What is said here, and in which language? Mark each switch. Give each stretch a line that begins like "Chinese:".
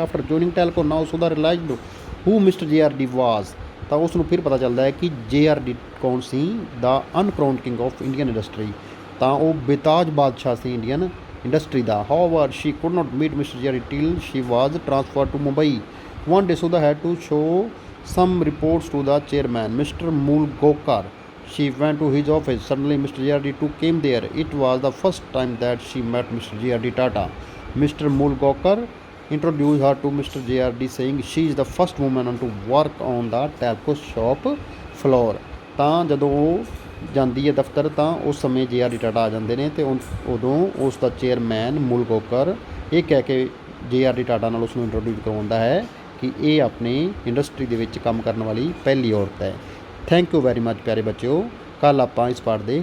English: After joining Telco now Sudha realised who mister JRD was.
Punjabi: ਤਾਂ ਉਸ ਨੂੰ ਫਿਰ ਪਤਾ ਚੱਲਦਾ ਹੈ ਕਿ JRD ਕੌਣ ਸੀ,
English: The uncrowned king of Indian industry.
Punjabi: ਤਾਂ ਉਹ ਬੇਤਾਜ ਬਾਦਸ਼ਾਹ ਸੀ Indian industry ਦਾ।
English: However she could not meet mister JRD till she was transferred to Mumbai. One day Sudha had to show some reports to the chairman, Mr. Moolgokar. She went to his office. Suddenly, Mr. JRD2 came there. It was the first time that she met Mr. JRD Tata. Mr. Mulgaonkar introduced her to Mr. JRD, saying she is the first woman to work on the telco shop floor.
Punjabi: ਤਾਂ ਜਦੋਂ ਉਹ ਜਾਂਦੀ ਹੈ ਦਫ਼ਤਰ ਤਾਂ ਉਸ ਸਮੇਂ JRD Tata ਆ ਜਾਂਦੇ ਨੇ ਅਤੇ ਉਦੋਂ ਉਸ ਦਾ ਚੇਅਰਮੈਨ ਮੁਲਗੋਕਰ ਇਹ ਕਹਿ ਕੇ JRD ਟਾਟਾ ਨਾਲ ਉਸ ਨੂੰ ਇੰਟਰੋਡਿਊਸ ਕਰਵਾਉਂਦਾ ਹੈ ਕਿ ਇਹ ਆਪਣੀ ਇੰਡਸਟਰੀ ਦੇ ਵਿੱਚ ਕੰਮ ਕਰਨ ਵਾਲੀ ਪਹਿਲੀ ਔਰਤ ਹੈ।
English: thank you very much
Punjabi: ਪਿਆਰੇ ਬੱਚਿਓ। ਕੱਲ੍ਹ ਆਪਾਂ ਇਸ ਪਾਠ ਦੇ